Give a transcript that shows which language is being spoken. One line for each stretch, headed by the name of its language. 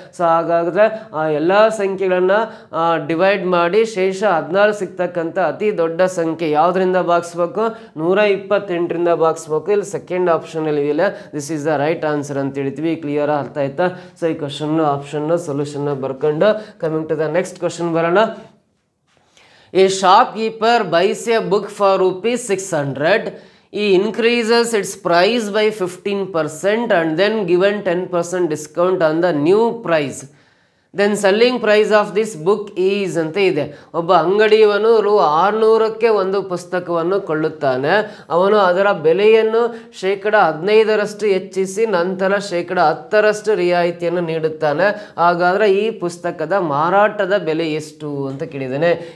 Kannada: So ಹಾಗಾದರೆ ಆ ಎಲ್ಲ ಸಂಖ್ಯೆಗಳನ್ನು ಡಿವೈಡ್ ಮಾಡಿ ಶೇಷ 16 ಸಿಗ್ತಕ್ಕಂಥ ಅತಿ ದೊಡ್ಡ ಸಂಖ್ಯೆ ಯಾವುದರಿಂದ ಭಾಗಿಸ್ಬೇಕು, 128ರಿಂದ ಭಾಗಿಸ್ಬೇಕು. ಇಲ್ಲಿ ಸೆಕೆಂಡ್ ಆಪ್ಷನ್ ಅಲ್ಲಿ ಇಲ್ಲ,
English: this is the right answer
Kannada: ಅಂತ ಹೇಳ್ತೀವಿ. ಕ್ಲಿಯರ್ ಅರ್ಥ ಆಯ್ತಾ? ಸೊ ಈ ಕ್ವಶನ್ ಆಪ್ಷನ್ ಸೊಲ್ಯೂಷನ್ ಬರ್ಕೊಂಡು
English: coming to the next question
Kannada: ಬರೋಣ.
English: A shopkeeper buys a book for ₹600. He increases its price by 15% and then given 10% discount on the new price. Then selling price of this book is
Kannada: ಅಂತ ಇದೆ. ಒಬ್ಬ ಅಂಗಡಿಯವನು ₹600ಕ್ಕೆ ಒಂದು ಪುಸ್ತಕವನ್ನು ಕೊಳ್ಳುತ್ತಾನೆ. ಅವನು ಅದರ ಬೆಲೆಯನ್ನು -15% ಹೆಚ್ಚಿಸಿ ನಂತರ -10% ರಿಯಾಯಿತಿಯನ್ನು ನೀಡುತ್ತಾನೆ. ಹಾಗಾದರೆ ಈ ಪುಸ್ತಕದ ಮಾರಾಟದ ಬೆಲೆ ಎಷ್ಟು ಅಂತ ಕೇಳಿದ್ದಾನೆ.